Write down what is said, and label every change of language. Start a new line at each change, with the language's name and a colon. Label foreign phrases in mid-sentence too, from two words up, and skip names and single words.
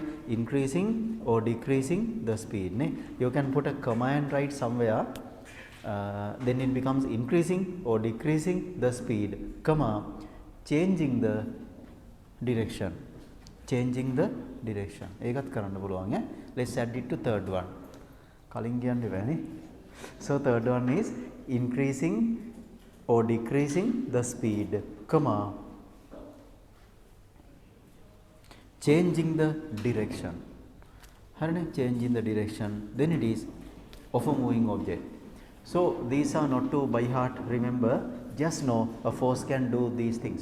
English: Increasing or decreasing the speed. Ne? You can put a comma and write somewhere. Then it becomes increasing or decreasing the speed, comma, changing the direction. Changing the direction.
Sinhala: ඒකත් කරන්න පුළුවන් ඈ.
English: Let's add it to third one.
Sinhala: කලින් කියන්න බෑනේ.
English: So third one is increasing or decreasing the speed, comma, changing the direction. හරිනේ, changing the direction. Then it is of a moving object. So these are not to by heart remember, just know a force can do these things.